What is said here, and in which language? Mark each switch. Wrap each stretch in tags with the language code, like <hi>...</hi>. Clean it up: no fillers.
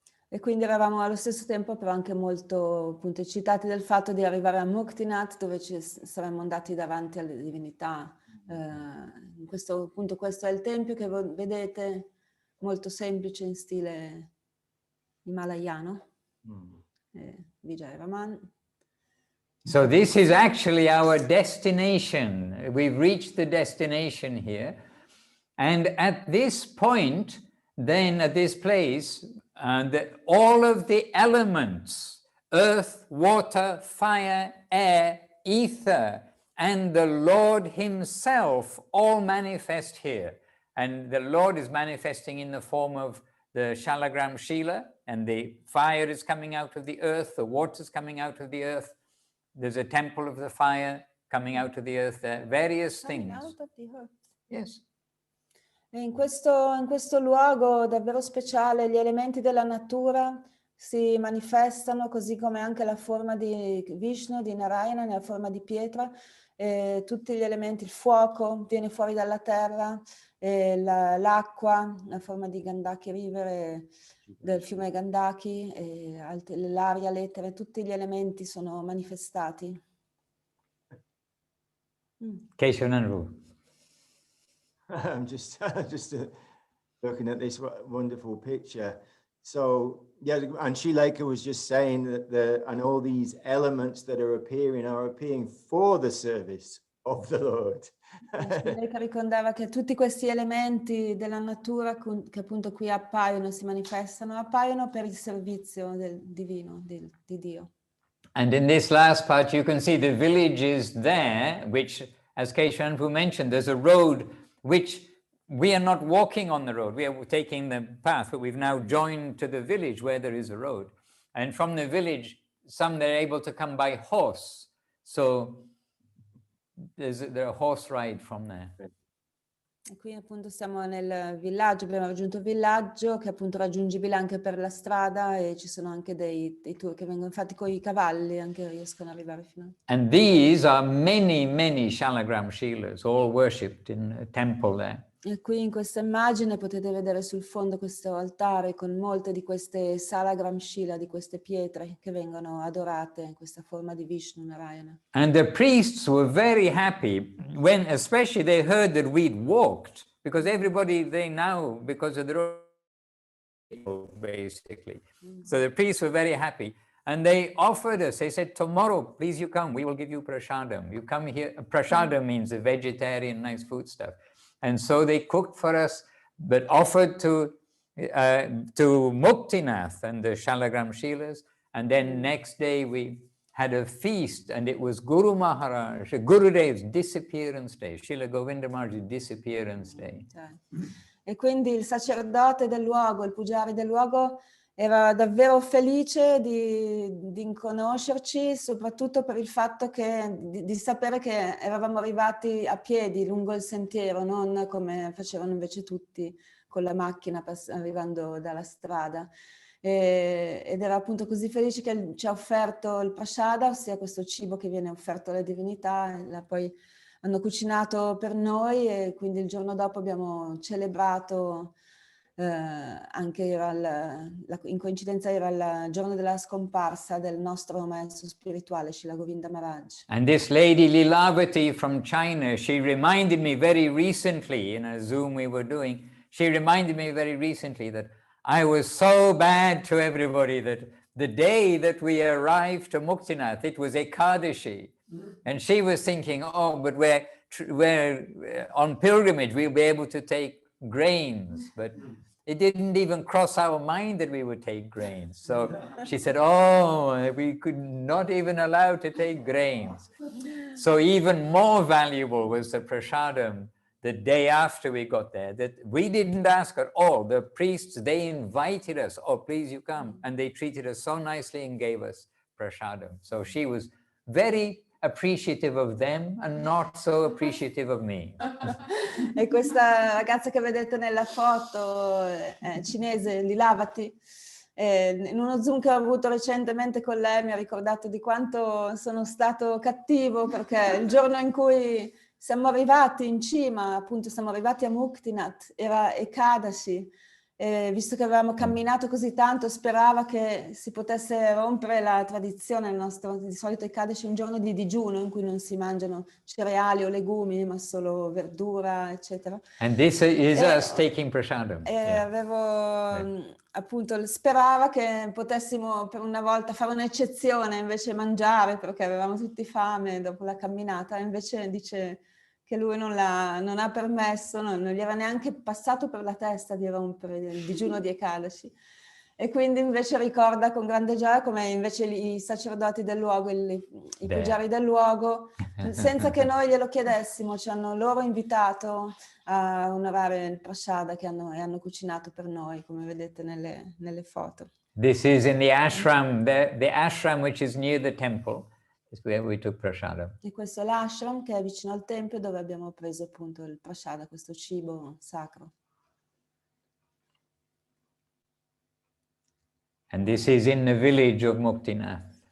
<it>E quindi eravamo allo stesso tempo però anche molto appunto eccitati del fatto di arrivare a Muktinath, dove ci saremmo andati davanti alle divinità. Questo è il tempio che vedete, molto semplice in stile himalayano. Vijayaraman.</it> <en>So this is actually our destination. We've reached the destination here. And at this point, then at this place, all of the elements, earth, water, fire, air, ether, and the Lord himself all manifest here. And the Lord is manifesting in the form of the Shalagram Shila, and the fire is coming out of the earth, the water is coming out of the earth. There's a temple of the fire coming out of the earth, various things. Out of the earth. Yes.</en> <it>E in questo luogo davvero speciale gli elementi della natura si manifestano, così come anche la forma di Vishnu, di Narayana, nella forma di pietra. Tutti gli elementi, il fuoco viene fuori dalla terra, l'acqua, la forma di Gandaki River, del fiume Gandaki, l'aria, l'etere, tutti gli elementi sono manifestati. Keshavananru.</it> <en>I'm just looking at this wonderful picture. So yeah, and Shileka was just saying that and all these elements that are appearing for the service of the Lord.</en> <it>Shileka ricordava che tutti questi elementi della natura che appunto qui appaiono, si manifestano, appaiono per il servizio del divino, di Dio.</it> <en>And in this last part you can see the village is there, which, as Keshavananru mentioned, there's a road which we are not walking on the road, we are taking the path, but we've now joined to the village where there is a road. And from the village, they're able to come by horse. So there's a horse ride from there.</en> <it>E qui appunto siamo nel villaggio, abbiamo raggiunto il villaggio che è appunto raggiungibile anche per la strada e ci sono anche dei tour che vengono fatti con i cavalli, anche riescono ad arrivare fino a...</it> <en>And these are many Shalagram Shilas, all worshipped in a temple there.</en> <it>E qui in questa immagine potete vedere sul fondo questo altare con molte di queste Salagram Shila, di queste pietre che vengono adorate in questa forma di Vishnu Narayana.</it> <en>And the priests were very happy when especially they heard that we'd walked, because everybody they now, because of the road, basically. So the priests were very happy. And they offered us, they said, tomorrow, please you come, we will give you prasadam. You come here, prasadam means a vegetarian, nice food stuff. And so they cooked for us, but offered to Muktinath and the Shalagram Shilas. And then next day we had a feast, and it was Guru Maharaj, Gurudev's disappearance day, Srila Govinda Maharaj's disappearance day.</en> <it>E quindi il sacerdote del luogo, il pugiari del luogo, era davvero felice di conoscerci, soprattutto per il fatto di sapere che eravamo arrivati a piedi lungo il sentiero, non come facevano invece tutti con la macchina arrivando dalla strada. Ed era appunto così felice che ci ha offerto il prasada, ossia questo cibo che viene offerto alle divinità, poi hanno cucinato per noi e quindi il giorno dopo abbiamo celebrato, anche in coincidenza era il giorno della scomparsa del nostro maestro spirituale, Srila Govinda Maharaj.</it> <en>And this lady Lilavati from China, she reminded me very recently in a Zoom we were doing, she reminded me very recently that I was so bad to everybody that the day that we arrived to Muktinath, it was Ekadashi. And she was thinking, oh, but we're on pilgrimage, we'll be able to take grains. But it didn't even cross our mind that we would take grains. So she said, oh, we could not even allow to take grains. So even more valuable was the prasadam the day after we got there, that we didn't ask at all. The priests, they invited us, oh, please you come. And they treated us so nicely and gave us prasadam. So she was very appreciative of them and not so appreciative of me.</en> <it>E questa ragazza che vedete nella foto cinese, Lilavati, in uno Zoom che ho avuto recentemente con lei mi ha ricordato di quanto sono stato cattivo, perché il giorno in cui siamo arrivati in cima, appunto siamo arrivati a Muktinath, era Ekadashi, visto che avevamo camminato così tanto, sperava che si potesse rompere la tradizione. Il nostro di solito Ekadashi è un giorno di digiuno in cui non si mangiano cereali o legumi, ma solo verdura, eccetera.</it> <en>And this is us taking prasadam.</en> <it>Avevo appunto, sperava che potessimo per una volta fare un'eccezione, invece mangiare, perché avevamo tutti fame dopo la camminata, invece dice che lui non ha permesso, non gli era neanche passato per la testa di rompere il digiuno di Ekadashi. E quindi invece ricorda con grande gioia come invece i sacerdoti del luogo, i pugiari del luogo, senza che noi glielo chiedessimo, ci hanno loro invitato a onorare il prasada che hanno cucinato per noi, come vedete nelle foto.</it> <en>This is in the ashram, the ashram which is near the temple. Is where we took prasada.</en> <it>E questo è l'ashram che è vicino al tempio dove abbiamo preso appunto il prasada, questo cibo sacro.</it> <en>And this is in the village of Muktinath.</en>